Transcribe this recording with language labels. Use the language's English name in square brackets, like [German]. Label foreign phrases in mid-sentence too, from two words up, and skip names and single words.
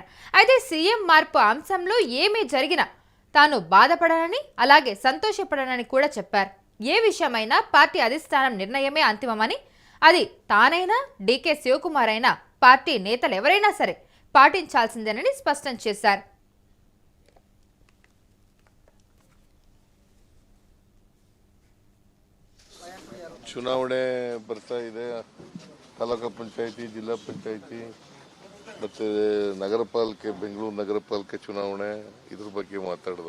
[Telugu] అయితే సీఎం మార్పు అంశంలో ఏమీ జరిగినా తాను బాధపడనని, అలాగే సంతోషపడనని కూడా చెప్పారు. ఏ విషయమైనా పార్టీ అధిష్టానం నిర్ణయమే అంతిమమని, అది తానైనా డీకే శివకుమార్ అయినా పార్టీ నేతలు ఎవరైనా సరే పాటించాల్సిందేనని స్పష్టం చేశారు. [Kannada] ಚುನಾವಣೆ ಬರ್ತಾ ಇದೆ. ತಾಲೂಕು ಪಂಚಾಯಿತಿ, ಜಿಲ್ಲಾ ಪಂಚಾಯಿತಿ ಮತ್ತು ನಗರ ಪಾಲಿಕೆ, ಬೆಂಗಳೂರು ನಗರ ಪಾಲಿಕೆ ಚುನಾವಣೆ, ಇದ್ರ ಬಗ್ಗೆ ಮಾತಾಡೋದು.